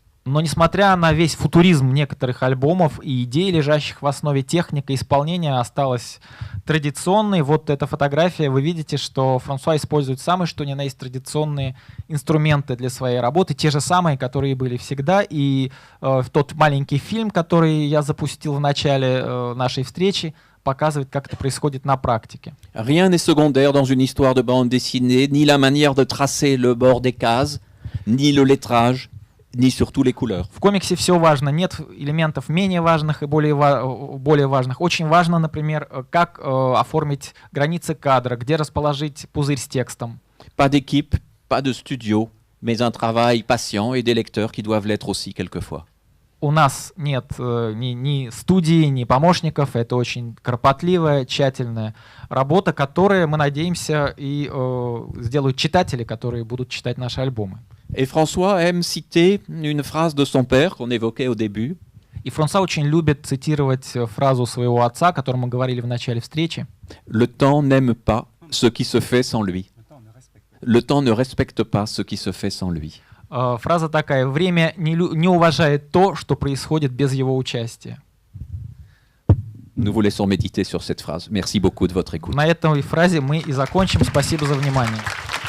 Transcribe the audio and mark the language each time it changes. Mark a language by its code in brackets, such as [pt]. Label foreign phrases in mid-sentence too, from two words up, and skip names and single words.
[ru] Но несмотря на весь футуризм некоторых альбомов и идей, лежащих в основе, техника исполнения осталась традиционной. Вот эта фотография, вы видите, что Франсуа использует самые что ни на есть традиционные инструменты для своей работы, те же самые, которые были всегда. И тот маленький фильм, который я запустил в начале нашей встречи, показывает, как это происходит на практике. [fr] Rien n'est secondaire dans une histoire de bande dessinée, ni la manière de tracer le bord des cases, ni le lettrage, ni surtout les couleurs. [ru] В комиксе все важно, нет элементов менее важных и более важных. Очень важно, например, как оформить границы кадра, где расположить пузырь с текстом. [fr] Pas d'équipe, pas de studio, mais un travail patient et des lecteurs qui doivent l'être aussi quelquefois. [ru] У нас нет ни студии, ни помощников. Это очень кропотливая, тщательная работа, которая, мы надеемся, и сделают читатели, которые будут читать наши альбомы. [fr] Et François aime citer une phrase de son père qu'on évoquait au début. [ru] И Франсуа очень любит цитировать фразу своего отца, о котором мы говорили в начале встречи. [fr] Le temps n'aime pas ce qui se fait sans lui. Le temps ne respecte pas ce qui se fait sans lui. [ru] Фраза такая: время не уважает то, что происходит без его участия. [fr] Nous vous laissons méditer sur cette phrase. Merci beaucoup de votre écoute. [ru] На этой фразе мы и закончим. Спасибо за внимание.